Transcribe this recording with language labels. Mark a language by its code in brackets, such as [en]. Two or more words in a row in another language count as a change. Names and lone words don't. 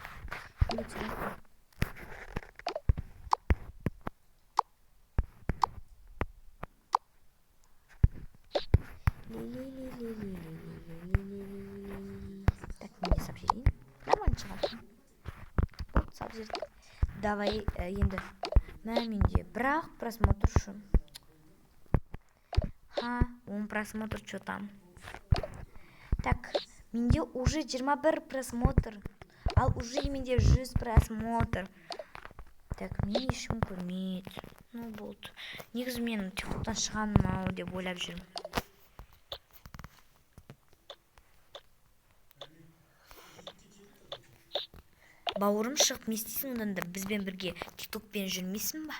[kk] Так, мен де сап жейін. Нормально шығады. Болды, сап жердік. Давай, енді менде бірақ просмотр үшін. [ru] 10 просмотр, что там? Так, [kk] менде уже 21 просмотр. Ал уже менде 100 просмотр. Так, мен ешкім көрмейді. Ну, болды. Негізі мен тиктоктан шығамын ау деп ойлап жүрмін. Бауырым шығып не істейсің, одан да бізбен бірге тиктокпен жүрмейсің ба?